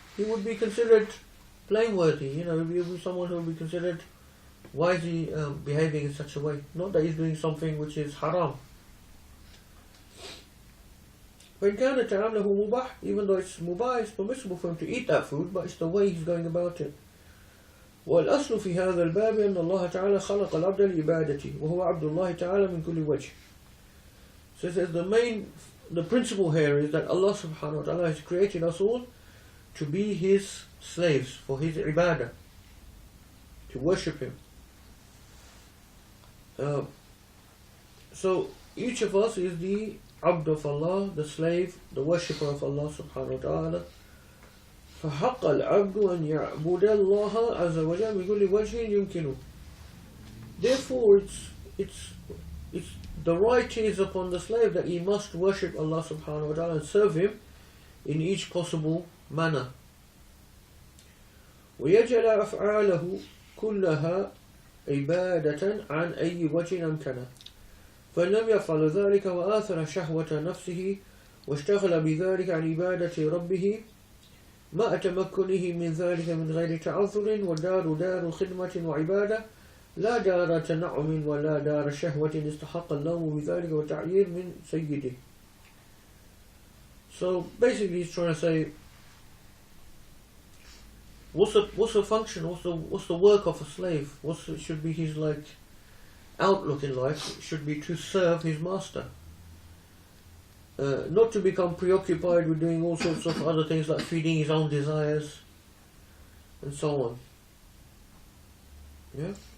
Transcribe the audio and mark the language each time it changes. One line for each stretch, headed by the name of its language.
English: He would be considered blameworthy. He would be someone who would be considered, why is he behaving in such a way? Not that he's doing something which is haram. When
Arabic: كان تعامله مباح,
English: even though it's mubah, it's permissible for him to eat that food, but it's the way he's going about it.
Arabic: والأصل في هذا الباب أن الله تعالى خلق العبد لعبادته وهو عبد الله تعالى من كل وجه.
English: So it says the principle here is that Allah subhanahu wa ta'ala has created us all to be His slaves for His ibadah, to worship Him. So each of us is the abd of Allah, the slave, the worshipper of Allah subhanahu wa ta'ala.
Arabic: فحق العبد أن يعبد الله عز وجل بكل وجه يمكنه.
English: Therefore, it's the right is upon the slave that he must worship Allah subhanahu wa ta'ala and serve Him in each possible manner.
Arabic: ويجعل أفعاله كلها عبادة عن أي وجه أمكنه. فإن لم يفعل ذلك وآثر شهوة نفسه واشتغل بذلك عن عبادة ربه مع تمكنه من ذلك من غير تعذر، والدار دار خدمة وعبادة لا دار تنعم ولا دار شهوة استحق اللوم بذلك وتعيير من سيده.
English: So basically he's trying to say, what's the function, what's the work of a slave? Should be his outlook in life? It should be to serve his master. Not to become preoccupied with doing all sorts of other things like feeding his own desires and so on. Yeah?